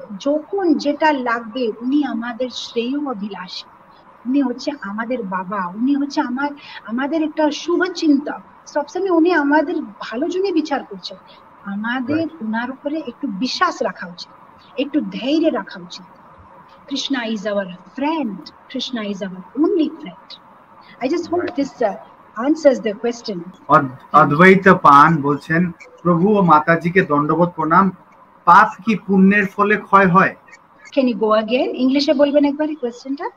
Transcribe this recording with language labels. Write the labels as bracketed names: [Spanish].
[Bangla] যখন যেটা লাগবে উনি আমাদের শ্রেয় অভিলাষী, উনি হচ্ছে আমাদের বাবা, উনি হচ্ছে আমাদের একটা শুভ চিন্তা, সবসময় উনি আমাদের ভালো জন্য বিচার করছেন। আমাদের উনার উপরে একটু বিশ্বাস রাখা উচিত, একটু ধৈর্য রাখা উচিত। [English] Krishna is our friend, Krishna is our only friend. I just hope this answers the question. [Bangla] অদ্বৈত পান বলছেন, প্রভু ও মাতাজিকে দণ্ডবোধ প্রণাম, পাপ কি পুণ্যের ফলে ক্ষয় হয়? [English] Can you go again? [Bangla] English এ বলবেন একবার এই কোশ্চেনটা?